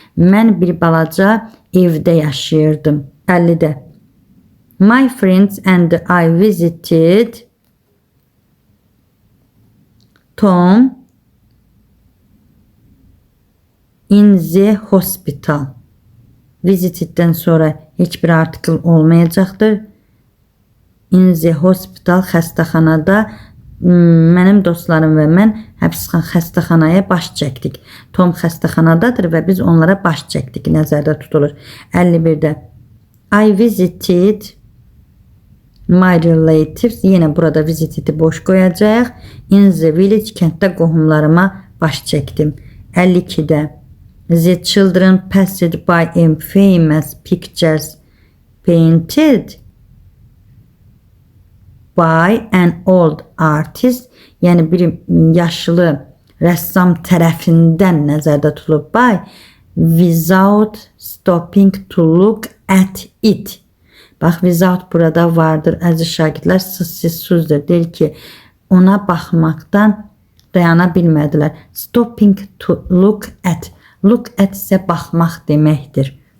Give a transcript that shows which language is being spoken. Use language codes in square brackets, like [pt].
[az] Mən bir balaca evdə yaşayırdım. 50-də. [en] My friends and I visited Tom in the hospital. [az] Visiteddən sonra heç bir artikel olmayacaqdır. [en] In the hospital, [az] xəstəxanada mənim dostlarım və mən xəstəxanaya baş çəkdik. Tom xəstəxanadadır və biz onlara baş çəkdik, nəzərdə tutulur. 51-də. [en] I visited My relatives, [az] yenə burada visit'i boş qoyacağıq. [en] In the village, [az] kənddə qohumlarıma baş çəkdim. [en] 52-də the children passed by in famous pictures painted by an old artist. [az] Yəni bir yaşlı rəssam tərəfindən nəzərdə tutulub. [en] By without stopping to look at it. [az] Bax, without burada vardır əziz şagirdlər, sözsüzdür. Deyir ki, ona baxmaqdan dayana bilmədilər. [en] Stopping to look at. [az] Look at isə baxmaq deməkdir.